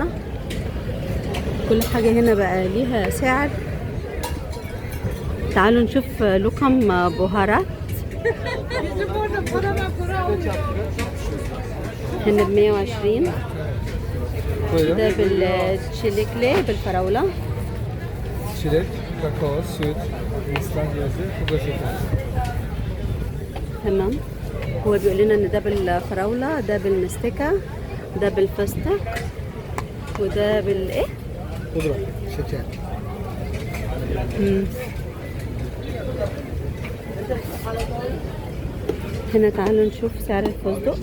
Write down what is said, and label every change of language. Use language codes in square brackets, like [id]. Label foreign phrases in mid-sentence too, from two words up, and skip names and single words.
[ar] كل حاجه هنا بقى ليها سعر. تعالوا نشوف لقم بهارات. هنا ب 120. ده بالتشيليكلي بالفراولة. [tr] Çilek. kakao, süt, Hindistan cevizi, bu da şeker. [ar] تمام. هو بيقول لنا ان ده بالفراولة، ده بالمستكة، ده بالفستق، وده بالايه؟ [tr] Pudra, şeker. [ar] هنا تعالوا نشوف سعر الفستق.